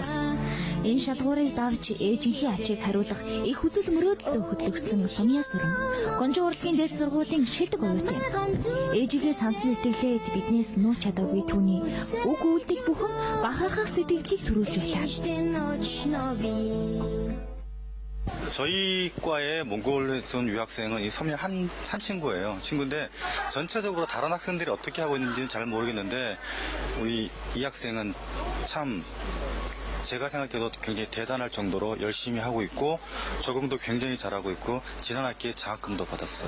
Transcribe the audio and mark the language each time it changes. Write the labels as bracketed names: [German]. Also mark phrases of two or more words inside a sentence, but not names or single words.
[Mongolian] Энэ шалгуурыг давж ээжийнхээ ачийг хариулах их хүсэл мөрөөдөлтөд хөтлөгдсөн Сумья Сүрэн Гонжоо урлагийн дээд сургуулийн шилдэг оюутан. Ээжигээ сансан сэтгэлээд биднээс нууц чадаагүй түүний үг үйлдэл бүхэн бахархах сэтгэлийг төрүүлж байлаа. [Korean] 저희 과의 몽골에서 온 유학생은 이 섬유 한 친구예요. 친구인데 전체적으로 다른 학생들이 어떻게 하고 있는지는 잘 모르겠는데 우리 이 학생은 참 제가 생각해도 굉장히 대단할 정도로 열심히 하고 있고 적응도 굉장히 잘하고 있고 지난 학기에 장학금도 받았어요.